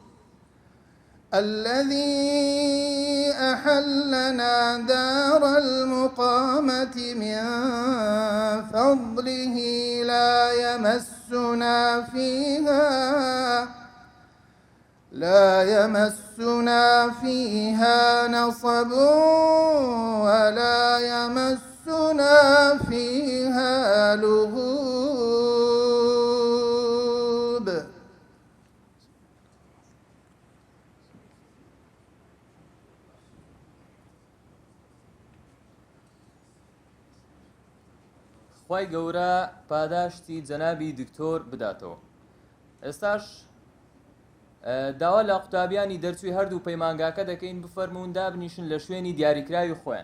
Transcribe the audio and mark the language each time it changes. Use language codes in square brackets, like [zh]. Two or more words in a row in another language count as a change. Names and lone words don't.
[ar] الذي أحلنا دار المقامة من فضله لا يمسنا فيها نصب ولا يمسنا فيها لغوب. [ckb] خی گەورە پاداشتی جەنابی دکتۆر بداتەوە. ئێستاش داوا لە قوتابیانی دەرچووی هەردوو پەیمانگاکە دەکەین بفەرمونون دابنیشن لە شوێنی دیاریکراوی خۆیان.